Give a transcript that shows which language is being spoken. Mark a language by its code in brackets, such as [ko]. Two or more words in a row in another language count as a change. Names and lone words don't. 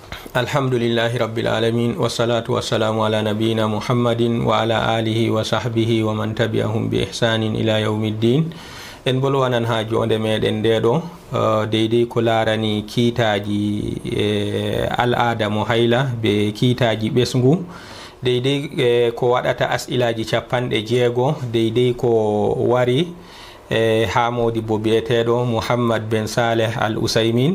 [ar] الحمد لله رب العالمين والصلاة والسلام على نبينا محمد وعلى آله وصحبه ومن تبعهم بإحسان إلى يوم الدين. [ff] En bolwanan ha jonde meɗen ndeɗo deydey ko larani kiitaji al'ada mo hayla be kiitaji ɓesgu, deydey ko waɗata as'ilaji 60 deydey ko wari ha modibo biyeteɗo Muhammad ben Saleh Al Usaymin.